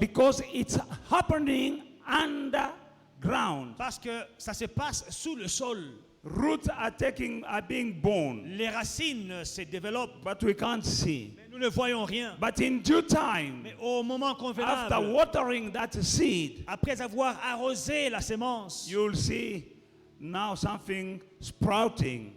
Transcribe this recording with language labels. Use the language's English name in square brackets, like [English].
[English] because it's happening underground. [French] Parce que ça se passe sous le sol. [English] Roots are being born, [French] Les racines se développent, [English] but we can't see. [French] mais nous ne voyons rien. [English] But in due time, [French] Mais au moment [English] after [French] convenable, [English] watering that seed, [French] après avoir arrosé la sémence, [English] you'll see now something sprouting,